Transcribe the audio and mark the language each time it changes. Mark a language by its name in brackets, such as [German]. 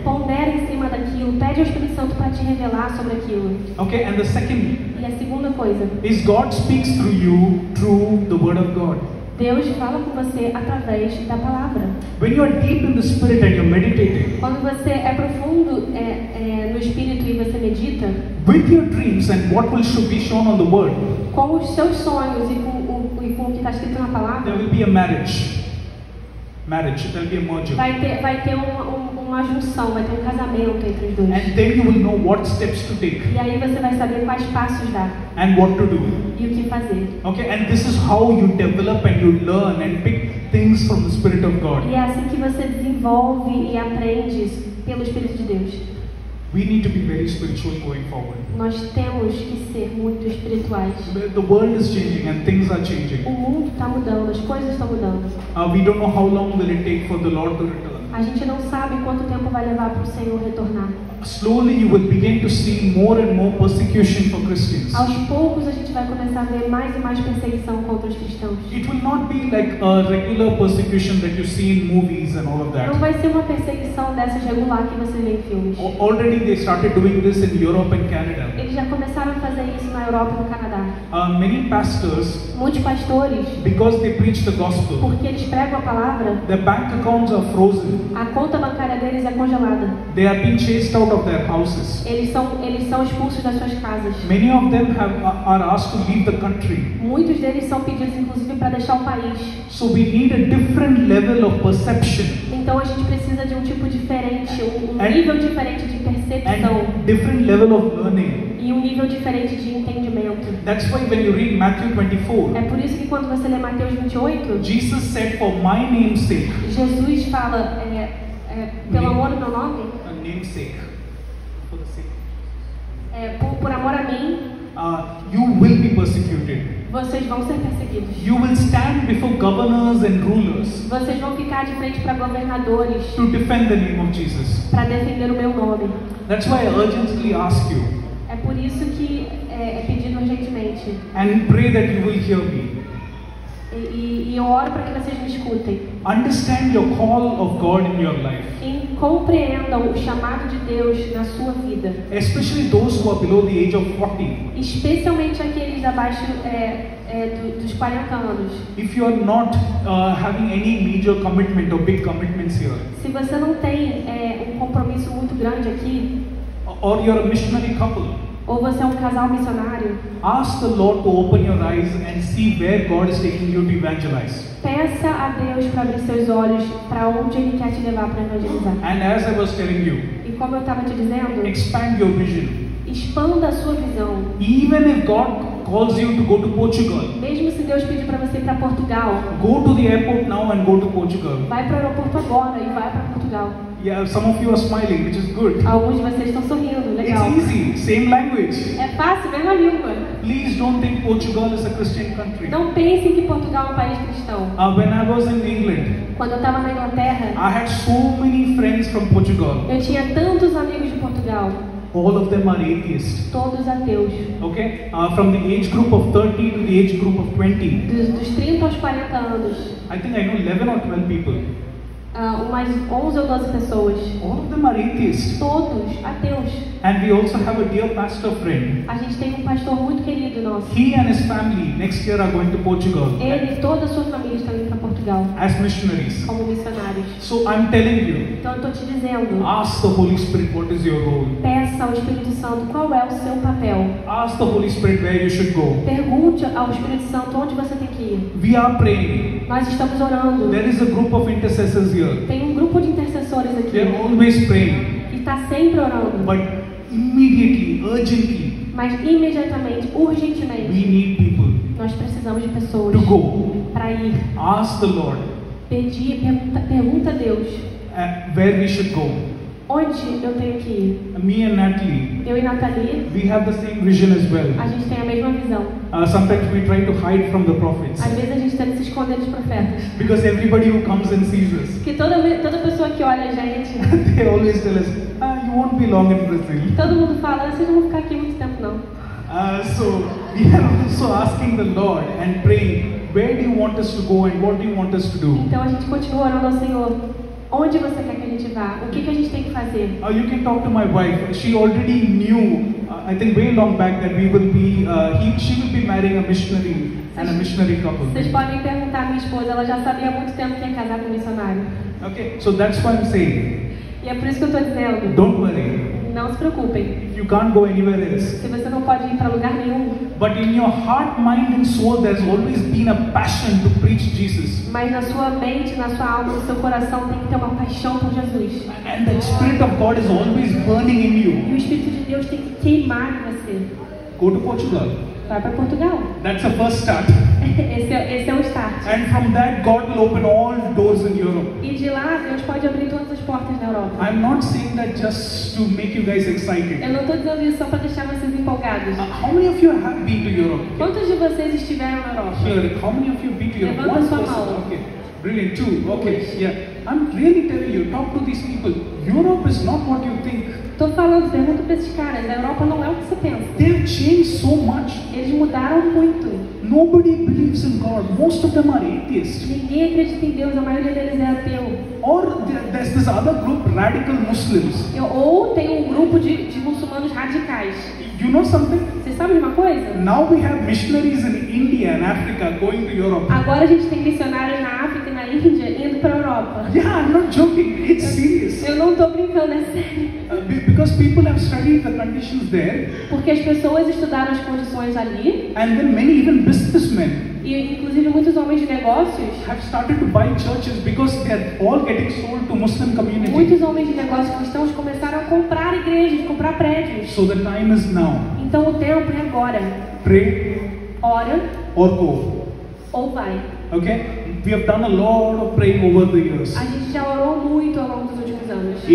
[Portuguese] Pondera em cima daquilo, pede ao Espírito Santo para te revelar sobre aquilo. [English] Okay, and the second [Portuguese] E a segunda coisa, [English] is God speaks through you through the Word of God. [Portuguese] Deus fala com você através da palavra. [English] When you are deep in the Spirit and you're meditating, [Portuguese] Quando você é profundo no Espírito e você medita, [English] with your dreams and what should be shown on the Word, [Portuguese] com os seus sonhos e com o que está escrito na [English] there [Portuguese] palavra, [English] will be a marriage. There will be a merger. [Portuguese] vai ter um uma junção, vai ter um casamento entre os dois. [English] And then you will know what steps to take [Portuguese] E aí você vai saber quais passos dar [English] and what to do. [Portuguese] e o que fazer. [English] Okay, and this is how you develop and you learn and pick things from the Spirit of God. [Portuguese] E é assim que você desenvolve e aprende pelo Espírito de Deus. [English] We need to be very spiritual going forward. [Portuguese] Nós temos que ser muito espirituais. [English] The world is changing and things are changing. [Portuguese] O mundo está mudando, as coisas estão mudando. [English] We don't know how long will it take for the Lord to return. [Portuguese] A gente não sabe quanto tempo vai levar para o Senhor retornar. [English] Slowly you will begin to see more and more persecution for Christians. [Portuguese] Aos poucos a gente vai começar a ver mais e mais perseguição contra os cristãos. [English] It will not be like a regular persecution that you see in movies and all of [Portuguese] Não [English] that. [Portuguese] vai ser uma perseguição dessas regular que você vê em filmes. [English] Already they started doing this in Europe and Canada. [Portuguese] Eles já começaram a fazer isso na Europa e no Canadá. [English] Many pastors, [Portuguese] Muitos pastores, [English] because they preach the gospel, [Portuguese] porque eles pregam a palavra, [English] their bank accounts are frozen. [Portuguese] a conta bancária deles é congelada. [English] They are being chased out of their houses. [Portuguese] Eles são expulsos das suas casas. [English] Many of them are asked to leave the country. [Portuguese] Muitos deles são pedidos, inclusive, para deixar o país. [English] So we need a different level of perception [Portuguese] Então a gente precisa de um tipo diferente, um [English] And- [Portuguese] nível diferente de percepção [English] and different level of learning. [Portuguese] e um nível diferente de entendimento. [English] That's why when you read Matthew 24, [Portuguese] É por isso que quando você lê Mateus 28, [English] Jesus said, "For my name's sake," [Portuguese] Jesus fala, pelo amor do meu nome, [English] namesake, for the sake, [Portuguese] por amor a mim, [English] you will be persecuted. [Portuguese] vocês vão ser perseguidos. [English] You will stand before governors and rulers [Portuguese] Vocês vão ficar de frente para governadores [English] to defend the name of Jesus. [Portuguese] para defender o meu nome. [English] That's why I urgently ask you [Portuguese] É por isso que é pedido urgentemente. [English] and pray that you will hear me. [Portuguese] E eu oro para que vocês me escutem. [English] Understand your call of God in your life, [Portuguese] E compreendam o chamado de Deus na sua vida. [English] especially those who are below the age of 40. [Portuguese] Especialmente aqueles abaixo dos 40 anos. [English] If you are not having any major commitment or big commitments here, [Portuguese] Se você não tem um compromisso muito grande aqui, [English] or you're a missionary couple, [Portuguese] ou você é um casal missionário, [English] ask the Lord to open your eyes and see where God is taking you to evangelize. [Portuguese] peça a Deus para abrir seus olhos para onde Ele quer te levar para evangelizar. [English] And as I was telling you, [Portuguese] E como eu estava te dizendo, [English] expand your vision. [Portuguese] expanda a sua visão. [English] Even if God calls you to go to Portugal, [Portuguese] Mesmo se Deus pedir para você ir para Portugal, [English] go to the airport now and go to Portugal. [Portuguese] vai para o aeroporto agora e vai para Portugal. [English] Yeah, some of you are smiling, which is good. [Portuguese] Alguns de vocês estão sorrindo, legal. [English] It's easy, same language. [Portuguese] É fácil, mesma língua. [English] Please don't think Portugal is a Christian country. [Portuguese] Não pensem que Portugal é um país cristão. [English] When I was in England, [Portuguese] Quando eu estava na Inglaterra, [English] I had so many friends from Portugal. [Portuguese] eu tinha tantos amigos de Portugal, [English] All of them are atheists. [Portuguese] todos ateus. [English] Okay? From the age group of 30 to the age group of 20. [Portuguese] Dos 30 aos 40 anos, [English] I think I know 11 or 12 people. [Portuguese] umas 11 ou 12 pessoas, [English] All of them are atheists. [Portuguese] todos ateus. [English] And we also have a dear pastor friend. [Portuguese] A gente tem um pastor muito querido nosso. [English] He and his family next year are going to Portugal [Portuguese] Ele e toda a sua família estão indo para Portugal [English] as missionaries. [Portuguese] como missionários. [English] So I'm telling you, [Portuguese] Então eu estou te dizendo, [English] ask the Holy Spirit what is your role. [Portuguese] peça ao Espírito Santo qual é o seu papel. [English] Ask the Holy Spirit where you should go. [Portuguese] Pergunte ao Espírito Santo onde você tem que ir. [English] We are praying. [Portuguese] Nós estamos orando. [English] There is a group of intercessors here. [Portuguese] Tem um grupo de intercessores [English] They are [Portuguese] aqui [English] always praying. [Portuguese] que está sempre orando. [English] But immediately, urgently, [Portuguese] Mas imediatamente, [English] we [Portuguese] urgentemente, [English] need people [Portuguese] nós precisamos de pessoas [English] to go. [Portuguese] para ir. [English] Ask the Lord [Portuguese] Pedir, pergunta a Deus [English] where we should go. [Portuguese] onde eu tenho que ir. [English] Me and Natalie, [Portuguese] Eu e Nathalie, [English] we have the same vision as well. [Portuguese] a gente tem a mesma visão. [English] Sometimes we try to hide from the prophets [Portuguese] Às vezes a gente tenta se esconder dos profetas. [English] because everybody who comes and sees us, [Portuguese] Porque toda pessoa que olha a gente, [English] they always tell us, you won't be long in Brazil. [Portuguese] todo mundo fala, vocês não vão ficar aqui muito tempo não. [English] So we are also asking the Lord and praying, where do you want us to go and what do you want us to do? [Portuguese] Então a gente continua orando ao Senhor. Onde você quer que a gente vá? O que a gente tem que fazer? [English] You can talk to my wife. She already knew, I think way long back, that we will be, she will be marrying a missionary and a missionary couple. [Portuguese] Vocês podem perguntar à minha esposa, ela já sabia há muito tempo que ia casar com um missionário. [English] Okay, so that's why I'm saying, [Portuguese] E é por isso que eu estou dizendo, [English] don't worry. [Portuguese] Não se preocupem. [English] If you can't go anywhere else. [Portuguese] Se você não pode ir para lugar nenhum, [English] But in your heart, mind and soul, there's always been a passion to preach Jesus. [Portuguese] mas na sua mente, na sua alma, no seu coração tem que ter uma paixão por Jesus. [English] And the Spirit of God is always burning in [Portuguese] E [English] you. [Portuguese] o Espírito de Deus tem que queimar em você. [English] Go to Portugal. [Portuguese] Vai para Portugal. [English] That's the first start. [Portuguese] Esse é o start. [English] And from that, God will open all doors in Europe. [Portuguese] E de lá, Deus pode abrir todas as portas na Europa. [English] I'm not saying that just to make you guys excited. [Portuguese] Eu não estou dizendo isso só para deixar vocês empolgados. [English] How many of you have been to Europe? [Portuguese] Quantos de vocês estiveram na Europa? [English] Here, how many of you have been to Europe? [Portuguese] Levanta [English] One [Portuguese] sua [English] person. [Portuguese] mão. [English] Okay, brilliant. Two. Okay, yeah. I'm really telling you, talk to these people. Europe is not what you think. [Portuguese] Estou falando, pergunta para esses caras. A Europa não é o que você pensa. [English] They've changed so much. [Portuguese] Eles mudaram muito. [English] Nobody believes in God. Most of them are atheists. [Portuguese] Ninguém acredita em Deus, a maioria deles é ateu. [English] Or there's this other group, radical Muslims. [Portuguese] Ou tem um grupo de muçulmanos radicais. [English] You know something? [Portuguese] Vocês sabem de uma coisa? [English] Now we have missionaries in India and Africa going to Europe. [Portuguese] Agora a gente tem missionários na África e na Índia indo para a Europa. [English] Yeah, I'm not joking. It's serious. [Portuguese] Eu não estou brincando, é sério. [English] Because people have studied the conditions there, [Portuguese] Porque as pessoas estudaram as condições ali, [English] and then many even businessmen [Portuguese] e inclusive muitos homens de negócios, [English] have started to buy churches because they are all getting sold to Muslim community. [Portuguese] muitos homens de negócios cristãos começaram a comprar igrejas, comprar prédios. [English] So the time is now. [Portuguese] Então o tempo é agora. [English] Pray [Portuguese] Ora [English] or go. [Portuguese] ou vai. [English] Okay? We have done a lot of praying over the years. [Portuguese] A gente já orou muito ao longo dos últimos anos.